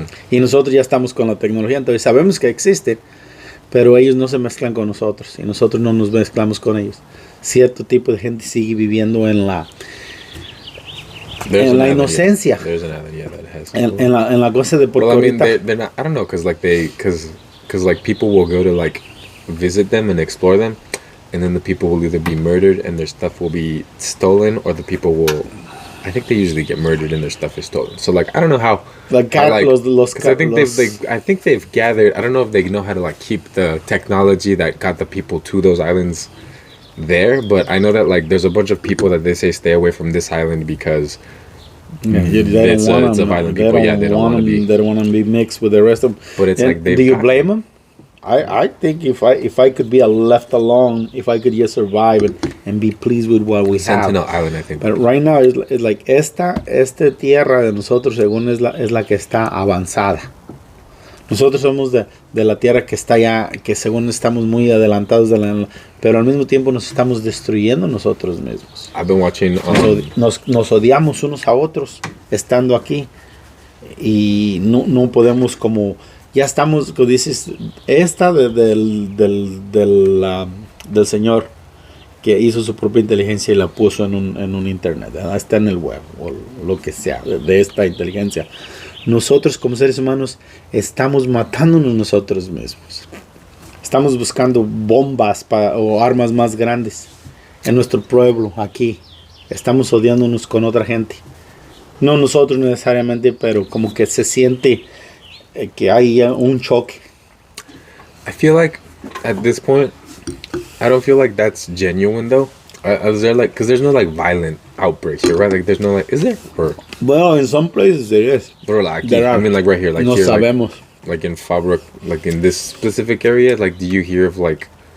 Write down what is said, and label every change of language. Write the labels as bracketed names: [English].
[Spanish] Y nosotros ya estamos con la tecnología, entonces sabemos que existen, pero ellos no se mezclan con nosotros y nosotros no nos mezclamos con ellos. Cierto tipo de gente sigue viviendo en la inocencia, en la cosa de porque ahorita, [English] they're not, I don't know, because like people will go to like visit them and explore them, and then the people will either be murdered and their stuff will be stolen, or the people will, I think they usually get murdered and their stuff is stolen. So like I don't know how. I think they've gathered. I don't know if they know how to like keep the technology that got the people to those islands there, but I know that like there's a bunch of people that they say stay away from this island because it's a violent people. Yeah, they don't want to be. They don't want to be mixed with the rest of them. But it's like do you blame them? I think if I could be left alone, if I could just survive and be pleased with what we Sentinel have. Island, I think. But right now it's like [Spanish] esta tierra de nosotros según es la que está avanzada. Nosotros somos de la tierra que está ya, que según estamos muy adelantados pero al mismo tiempo nos estamos destruyendo nosotros mismos. [English] I've been watching. [Spanish] Nos odiamos unos a otros estando aquí y no podemos como ya estamos, como dices, del Señor que hizo su propia inteligencia y la puso en un internet, ¿verdad? Está en el web o lo que sea de esta inteligencia. nosotros como seres humanos estamos matándonos nosotros mismos. Estamos buscando bombas o armas más grandes en nuestro pueblo, aquí. Estamos odiándonos con otra gente. No nosotros necesariamente, pero como que se siente que hay un choque. [English] I feel like at this point, I don't feel like that's genuine though. Is there like, because there's no like violent outbreaks here, right? Like there's no like, is there? Or Well, in some places there is. or like, There I are. mean like right here, like [Spanish] No [English] here, [Spanish] sabemos. [English] like in Fabra, like in this specific area, like do you hear of like?